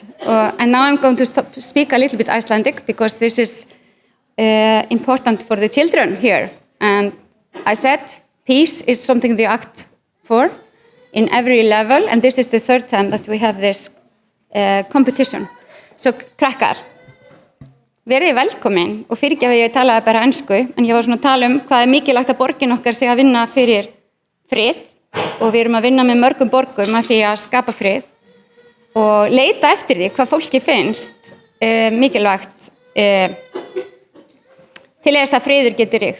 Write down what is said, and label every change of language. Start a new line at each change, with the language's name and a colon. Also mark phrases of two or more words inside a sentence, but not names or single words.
English: And now I'm going to speak a little bit Icelandic because this is important for the children here. And I said peace is something we act for in every level, and this is the third time that we have this competition.
Icelandic: So krakkar, verið velkomin, og fyrirgefi ég talaði bara ensku, en ég var svona að tala hvað mikilvægt að borgin okkar sé að vinna fyrir frið, og við erum að vinna með mörgum borgum að því að skapa frið og leita eftir því hvað fólki finnst mikilvægt til þess að friður geti ríkt.